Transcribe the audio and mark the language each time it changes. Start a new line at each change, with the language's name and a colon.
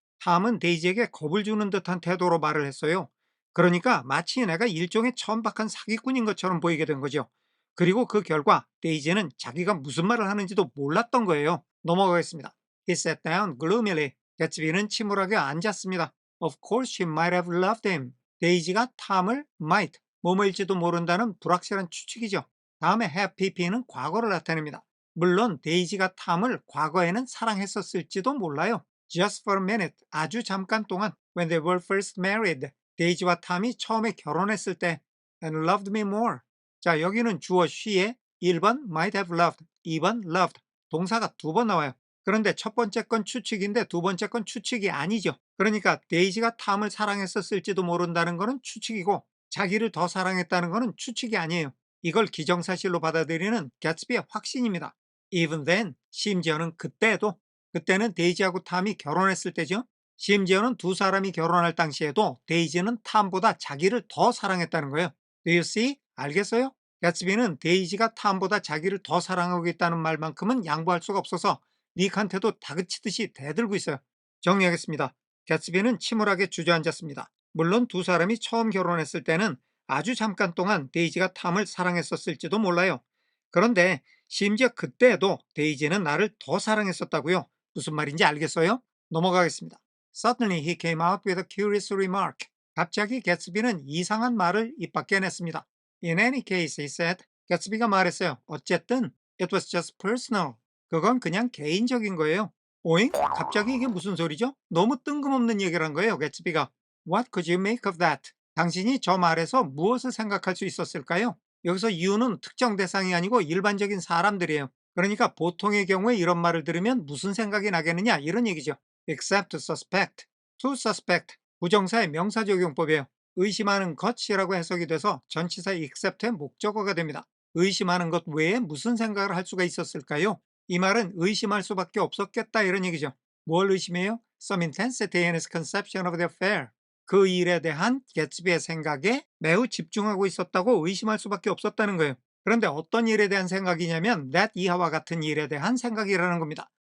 Korean: 탐은 데이지에게 겁을 주는 듯한 태도로 말을 했어요. 그러니까 마치 내가 일종의 천박한 사기꾼인 것처럼 보이게 된 거죠. 그리고 그 결과 데이지는 자기가 무슨 말을 하는지도 몰랐던 거예요. 넘어가겠습니다.
English: He sat down gloomily.
Korean: 개츠비는 침울하게 앉았습니다.
English: Of course she might have loved him.
Korean: 데이지가 탐을 might, 뭐뭐일지도 모른다는 불확실한 추측이죠. 다음에 have pp는 과거를 나타냅니다. 물론 데이지가 탐을 과거에는 사랑했었을지도 몰라요.
English: Just for a minute,
Korean: 아주 잠깐 동안
English: when they were first married,
Korean: 데이지와 탐이 처음에 결혼했을 때
English: and loved me more.
Korean: 자, 여기는 주어 she에 1번 might have loved, 2번 loved, 동사가 두 번 나와요. 그런데 첫 번째 건 추측인데 두 번째 건 추측이 아니죠. 그러니까 데이지가 탐을 사랑했었을지도 모른다는 거는 추측이고 자기를 더 사랑했다는 거는 추측이 아니에요. 이걸 기정사실로 받아들이는 개츠비의 확신입니다.
English: Even then,
Korean: 심지어는 그때도, 그때는 데이지하고 탐이 결혼했을 때죠. 심지어는 두 사람이 결혼할 당시에도 데이지는 탐보다 자기를 더 사랑했다는 거예요.
English: Do you see?
Korean: 알겠어요? 개츠비는 데이지가 탐보다 자기를 더 사랑하고 있다는 말만큼은 양보할 수가 없어서 닉한테도 다그치듯이 대들고 있어요. 정리하겠습니다. 개츠비는 침울하게 주저앉았습니다. 물론 두 사람이 처음 결혼했을 때는 아주 잠깐 동안 데이지가 탐을 사랑했었을지도 몰라요. 그런데 심지어 그때도 데이지는 나를 더 사랑했었다고요. 무슨 말인지 알겠어요? 넘어가겠습니다.
English: Suddenly he came out with a curious remark.
Korean: 갑자기 개츠비는 이상한 말을 입 밖에 냈습니다.
English: In any case, he said.
Korean: 개츠비가 말했어요. 어쨌든
English: it was just personal.
Korean: 그건 그냥 개인적인 거예요. 오잉? 갑자기 이게 무슨 소리죠? 너무 뜬금없는 얘기를 한 거예요, 개츠비가.
English: What could you make of that?
Korean: 당신이 저 말에서 무엇을 생각할 수 있었을까요? 여기서 you는 특정 대상이 아니고 일반적인 사람들이에요. 그러니까 보통의 경우에 이런 말을 들으면 무슨 생각이 나겠느냐 이런 얘기죠.
English: Except to suspect. To suspect.
Korean: 부정사의 명사적용법이에요. 의심하는 것이라고 해석이 돼서 전치사 except의 목적어가 됩니다. 의심하는 것 외에 무슨 생각을 할 수가 있었을까요? 이 말은 의심할 수밖에 없었겠다 이런 얘기죠. 뭘 의심해요?
English: Some intensity in his conception of the affair.
Korean: 그 일에 대한 개츠비의 생각에 매우 집중하고 있었다고 의심할 수밖에 없었다는 거예요. 그런데 어떤 일에 대한 생각이냐면 that 이하와 같은 일에 대한 생각이라는 겁니다.